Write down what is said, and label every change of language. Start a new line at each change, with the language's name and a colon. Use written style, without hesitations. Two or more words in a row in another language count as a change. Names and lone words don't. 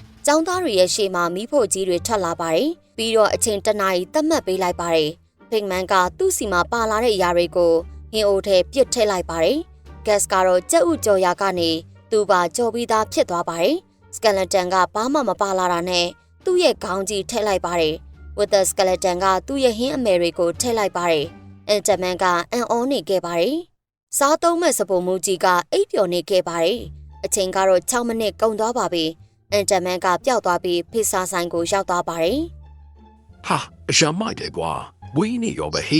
Burmese: ကျောင်းသားတွေရဲ့ရှေ့မှာမီးဖို့ကြီးတွေထွက်လာပါတယ်ပြီးတော့အချိန်တနာရီသတ်မှတ်ပေးလိုက်ပါတယ်ပင်မန်ကသူ့စီမှာပါလာတဲ့အရာတွေကို ဟင်းအိုထဲပစ်ထည့်လိုက်ပါတယ်။ဂက်စ်ကတော့ကြက်ဥကြော်ရာကနေသူ့ပါကြော်ပြီးသားဖြစ်သွားပါတယ်။စကလက်တန်ကဘာမှမပါလာတာနဲ့သူ့ရဲ့ခေါင်းကြီးထည့်လိုက်ပါတယ်။
English: With the skeleton
Burmese: ကသူ့ရဲ့ဟင်းအမယ်တွေကိုထည့်လိုက်ပါတယ်။အန်တမန်ကအန်အောနေခဲ့ပါတယ်။စားသုံးမဲ့စပုံမူကြီးကအိပ်ပျော်နေခဲ့ပါတယ်။အချိန်ကတော့6မိနစ်ကုန်သွားပါပြီ။အန်တမန်ကပျောက်သွားပြီးဖိစာဆိုင်ကိုရောက်သွားပါတယ် ။ဟာအရှမ်းမိုက်တယ်ကွာဝင်းနေရောပဲဟိ